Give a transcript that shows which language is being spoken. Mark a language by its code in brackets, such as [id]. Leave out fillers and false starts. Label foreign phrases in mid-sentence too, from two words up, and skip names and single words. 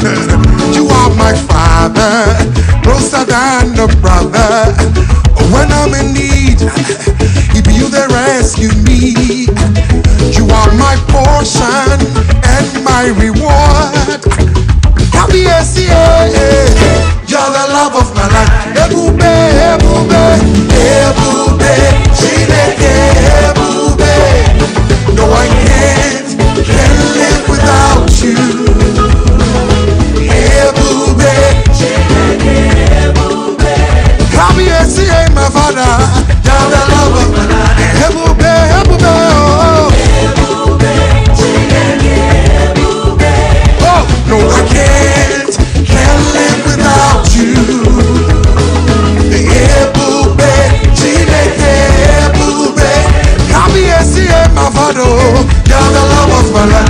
[en] You are my father, closer than a brother. When I'm in need, he be you that rescue me. You are my portion and my reward. You're the love of my life. [ig] Ebube, ebube, ebube, Chineke, ebube. [en] No, I can't live without you. [ig] Ebube, Chineke, ebube. [en] My father, you're the love of my life. [ig] Ebube, ebube, oh. [en] Oh, no, I can't live without you. [ig] Ebube, Chineke, ebube. [en] My father, you're the love of my life.